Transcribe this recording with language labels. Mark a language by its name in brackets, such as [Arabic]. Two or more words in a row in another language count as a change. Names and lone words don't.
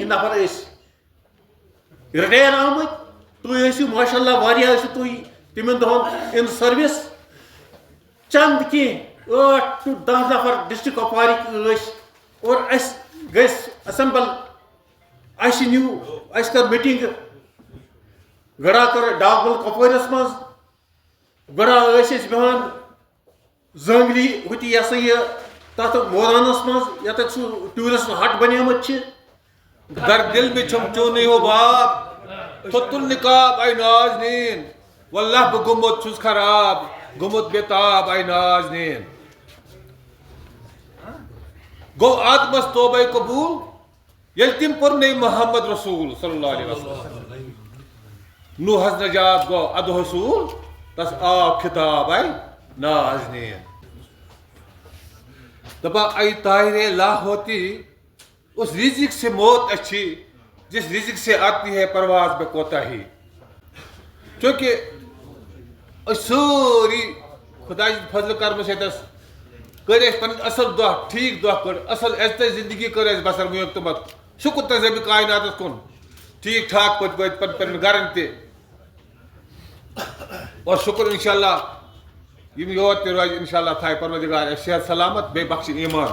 [Kashmiri] نفر ٲسۍ رِٹایر آمٕتۍ تُہۍ ٲسِو ماشاء اللہ واریاہ ٲسِو تُہۍ تِمن دۄہن [English] in service [Kashmiri] چند کینٛہہ 8 to 10 نفر ڈسٹرک کۄپوارٕکۍ ٲسۍ اور اَسہِ گٔژھۍ اٮ۪سمبل اَسہِ نیوٗ اَسہِ کٔر میٖٹِنٛگ گڑا کٔر ڈاکبل کۄپوٲرِس منٛز گڑا ٲسۍ أسۍ بیٚہوان زٲنٛگلی ہُتہِ یہِ ہسا یہِ تتھ مٲدانس منٛز ییٚتٮ۪تھ سُہ ٹوٗرِسٹ ہٹ بنیومُت چھِ در دل میں چھمچونی ہو باپ تھوت النقاب اے نازنین واللہ بہ گوٚمُت چھُس خراب گوٚمُت بےتاب اے نازنین گوٚو آدمس توبہ قبوٗل ییٚلہِ تِم پوٚرنٕے محمد رسوٗل [Arabic] صلی اللہ علیہ وسلم [Kashmiri] نوحس نجات گوٚو ادٕ حصوٗل تس آو خطاب اے نازنین [Urdu] دپا اے طاہرِ لا ہوتی اس رزق سے موت اچھی جس رزق سے آتی ہے پرواز بے کوتاہی چونکہ [Kashmiri] سٲری خۄداے سٕنٛدِ فضلہٕ کرمہٕ سۭتۍ کٔر اَسہِ پنٕنۍ اصل دۄہ ٹھیٖک دۄہ کٔڑ اصل عزتٕچ زندگی کٔر اَسہِ بسر وٕنیُک شُکر تس رۄبہِ کایناتس کُن ٹھیٖک ٹھاک پٲٹھۍ وٲتۍ پنٕنٮ۪ن گرن تہِ اور شُکر [Arabic] انشاء اللہ [Kashmiri] یِم یور تہِ روزِ [Arabic] انشاء اللہ [Kashmiri] تھایہِ پروردِگار اَسہِ صحت سلامت بیٚیہِ بخشہِ ایٖمان